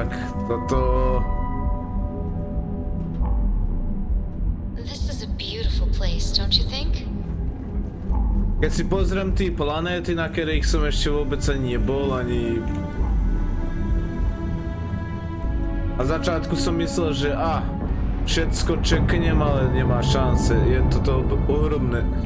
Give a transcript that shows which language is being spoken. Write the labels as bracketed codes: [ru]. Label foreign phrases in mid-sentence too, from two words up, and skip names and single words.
[sk] Toto... [en] This is a beautiful place, don't you think? [sk] Keď si pozriem tí planéty, na ktorých som ešte vôbec ani nebol, ani... Na začiatku som myslel, že všetko čeknem, ale nemá šance. Je toto ohromné.